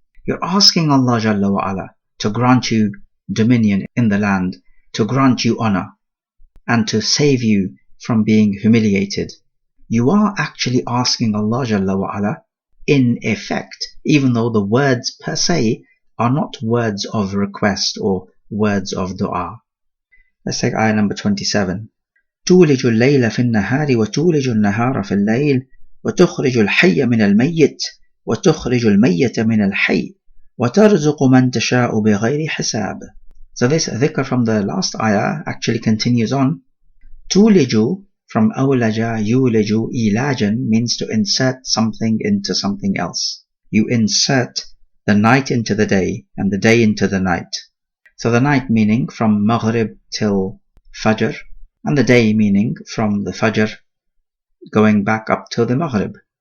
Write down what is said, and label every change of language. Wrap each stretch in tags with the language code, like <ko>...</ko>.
<en>You're asking Allah Jalla wa Ala to grant you dominion in the land, to grant you honor, and to save you from being humiliated. You are actually asking Allah Jalla wa Ala in effect, even though the words per se are not words of request or words of dua. Let's take ayah number 27.</en> <ar>تولج الليل في النهار وتولج النهار في الليل وتخرج الحي من الميت وتخرج الميت من الحي وترزق من تشاء بغير حساب.</ar> <en>So this dhikr from the last ayah actually continues on. تولج from</en> <ar>أولج يولج إيلاجا</ar> <en>means to insert something into something else. You insert the night into the day and the day into the night. So the night meaning from Maghrib till Fajr, and the day meaning from the Fajr going back up till the Maghrib.</en>